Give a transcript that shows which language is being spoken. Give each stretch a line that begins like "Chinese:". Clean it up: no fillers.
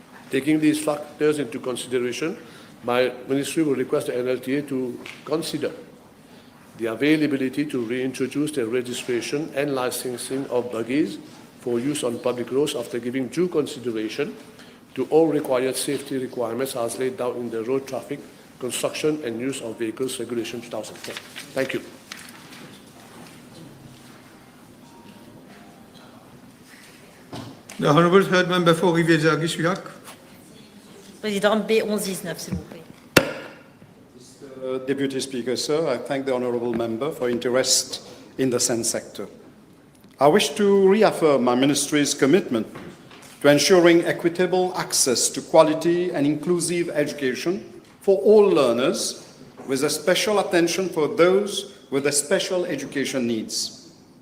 English: Taking these factors into consideration, my ministry will request the NLTA to consider the availability to reintroduce the registration and licensing of buggies for use on public roads after giving due consideration to all required safety requirements as laid down in the Road Traffic, Construction and Use of Vehicles Regulation 2010. Thank you. The Honourable Third Member for Rivière-Zaghi-Suyac.
French: Président, B1119, s'il vous plaît.
English: Deputy Speaker, sir, I thank the honourable member for interest in the SEN sector. I wish to reaffirm my ministry's commitment to ensuring equitable access to quality and inclusive education for all learners, with a special attention for those with the special education needs.